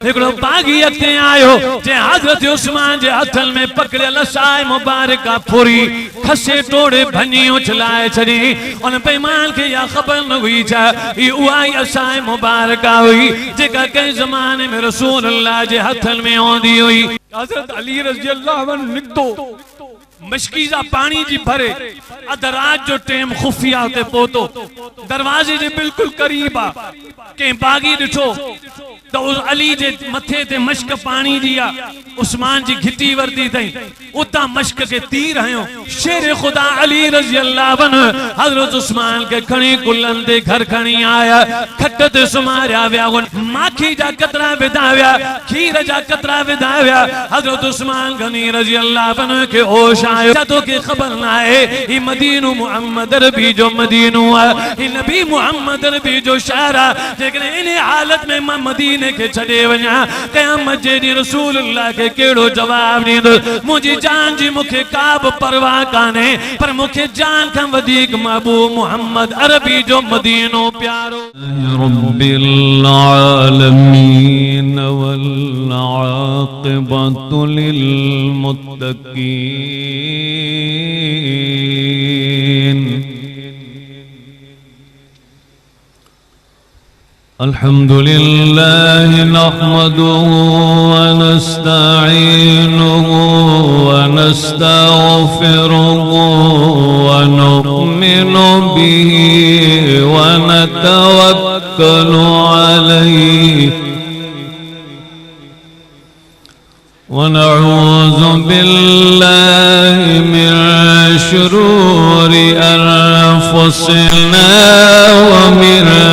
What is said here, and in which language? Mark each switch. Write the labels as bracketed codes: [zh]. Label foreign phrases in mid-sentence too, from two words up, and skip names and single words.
[sd] हिकड़ो बागी अॻिते आयो जे हज़रत उस्मान जे हथन में पकड़ियल साए मुबारका फुरी खसे टोड़े भनी उछलाए छड़ी उन बेईमान के या खबर न हुई छा ई उहा ई साए मुबारका हुई जेका कंहिं ज़माने में रसूल अल्लाह जे हथन में आंदी हुई। हज़रत अली [ar] رضي الله عنه [sd] निकतो मशकीज़ा पानी जी भरे अध रात जो टेम खुफिया ते पहुतो दरवाजे जे बिल्कुल करीब आ के बागी दिठो तो उस अली जे मथे ते मश्क पानी दिया उस्मान जी घिटी वर्दी थई उता मश्क के तीर हयो शेर खुदा अली [ar] رضي الله عنه [sd] हज़रत उस्मान के खणी कुलन दे घर खणी आया खट ते सुमारिया विया माखी जा कतरा विधाव्या खीर जा कतरा विधाव्या हज़रत उस्मान गनी [ar] رضي الله عنه [sd] के होश आयो तो के खबर ना है ई मदीनो मुहम्मद रबी जो मदीनो है ई नबी मुहम्मद रबी जो शहर है लेकिन इन हालत में मैं मदीने के छड़े वना क़यामत जे दी रसूल अल्लाह के केड़ो जवाब दींदो मुझी जान जी मुखे काब परवाह काने पर मुखे जान का वधीक महबूब मुहम्मद अरबी जो मदीनो प्यारो [ar] رب العالمين والعاقبة للمتقين الحمد لله نحمده ونستعينه ونستغفره ونؤمن به ونتوكل عليه ونعوذ بالله من شرور أنفسنا ومن